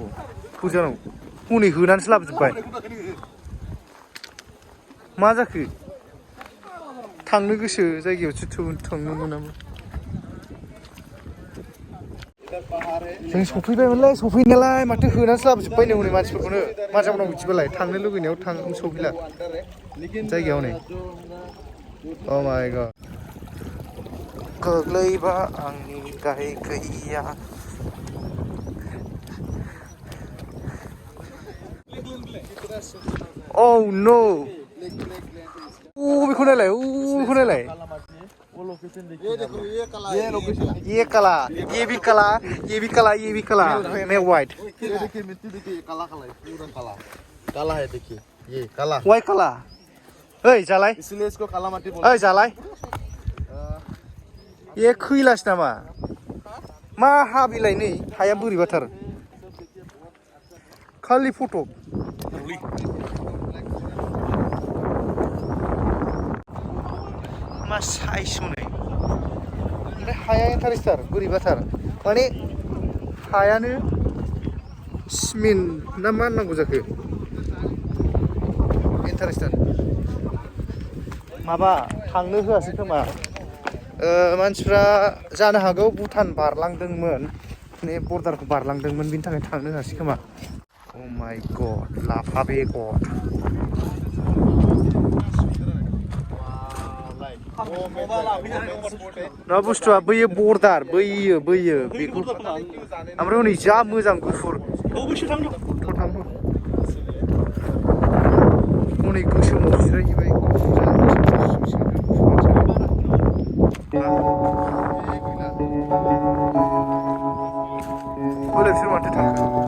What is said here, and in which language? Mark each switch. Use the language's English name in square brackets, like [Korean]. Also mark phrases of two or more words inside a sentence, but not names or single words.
[Bodo] हनै होनानैसो लाबोजोब्बाय मा जाखो थांनो गोसो जायगायावसो थांनो मोनाबो जों सफैबायमोनलै सफैनायालाय माथो होनानैसो लाबोजोब्बाय नै हनै मानसिफोरखौनो मा जाबावनांगौ बिदिबालाय थांनो लुगैनायाव सफैला जायगायाव नै [English] Oh my god [Bodo] गोग्लैबा आंनि गाय गैया [English] Oh no [Bodo] बेखौ नायलाय [Hindi] ये काला ये भी काला मैं व्हाइट काला है देखिए ये काला [Bodo] व्हाइट काला ओइ जालाय [Hindi] इसलिए इसको काला माटी बोलते [Bodo] ओइ जालाय ये खैलास नामा मा हा बिलाइ नै हाया बोरैबाथार खालि फट' मा साइज हनै ओमफ्राय हाया इन्टारेस्टार बोरैबाथार माने हायानो सिमेन्ट ना मा होननांगौ जाखो इन्टारेस्टार माबा थांनो होआसै खोमा मानसिफ्रा जानो हागौ भुटान बारलांदोंमोन माने बर्डारखौ बारलांदोंमोन बिनि थाखाय थांनो होआसै खोमा [English] Oh my god [Bodo] लाफा बेगर ना बुस्थुआ बैयो बर्डार बैयो बेखौ ओमफ्राय हनै जा मोजां गुफुर हनै गोसोमाव जिरायहैबाय बोरै बिसोर माथो थांखो